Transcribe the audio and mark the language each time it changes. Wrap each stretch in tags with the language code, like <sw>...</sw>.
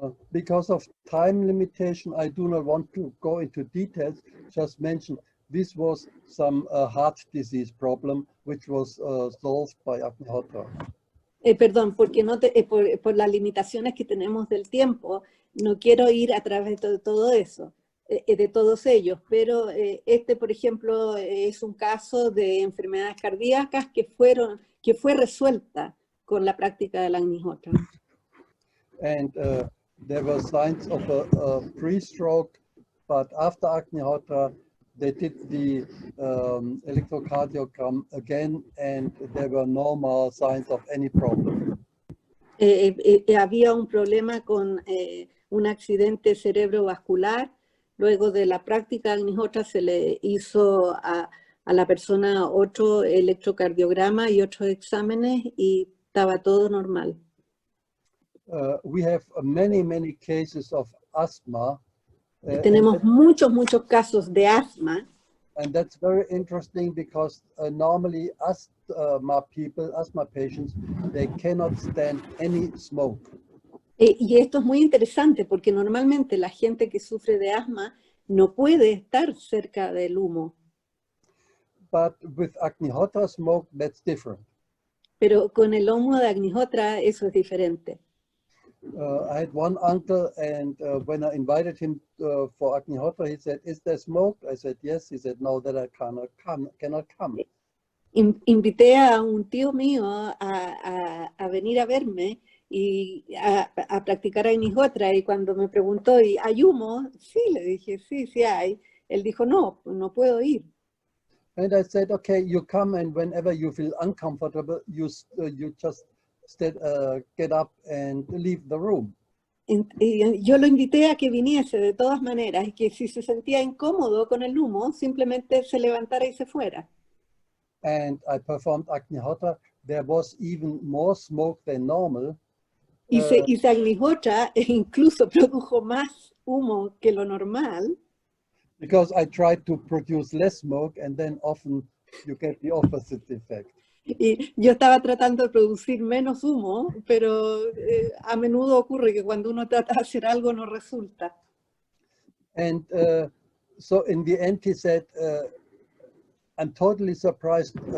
<en>Because of time limitation, I do not want to go into details, just mention this was some heart disease problem which was solved by Agnihotra.</en> <es>Perdón, porque por las limitaciones que tenemos del tiempo, no quiero ir a través de todo eso, de todos ellos, pero por ejemplo, es un caso de enfermedades cardíacas que fue resuelta con la práctica del Agnihotra.</es> <en>And there were signs of a pre-stroke, but after Agnihotra, they did the electrocardiogram again, and there were no more signs of any problem.</en> <es>Había un problema con un accidente cerebrovascular. Luego de la práctica de Agnihotra se le hizo a la persona otro electrocardiograma y otros exámenes y estaba todo normal.</es> <en>We have many cases of asthma.</en> <es>Tenemos muchos casos de asma.</es> <en>And that's very interesting because normally asthma patients, they cannot stand any smoke.</en> <es>Y esto es muy interesante porque normalmente la gente que sufre de asma no puede estar cerca del humo.</es> <en>But with Agnihotra smoke, that's different.</en> <es>Pero con el humo de Agnihotra eso es diferente.</es> <en>I had one uncle, and when I invited him for Agnihotra, he said, "Is there smoke?" I said, "Yes." He said, "No, that I cannot come."</en> <es>Invité a un tío mío a venir a verme y a practicar Agnihotra, y cuando me preguntó, ¿y hay humo? Sí, le dije, sí hay. Él dijo, no puedo ir.</es> <en>And I said, "Okay, you come, and whenever you feel uncomfortable, you just get up and leave the room."</en> <es>Y yo lo invité a que viniese de todas maneras, y que si se sentía incómodo con el humo, simplemente se levantara y se fuera.</es> <en>And I performed Agnihotra. There was even more smoke than normal.</en> <es>Y se Agnihotra incluso produjo más humo que lo normal.</es> <en>Because I tried to produce less smoke, and then often you get the opposite effect.</en> <es>Y yo estaba tratando de producir menos humo, pero a menudo ocurre que cuando uno trata de hacer algo no resulta.</es> <en>And so in the end, he said, I'm totally surprised.</en>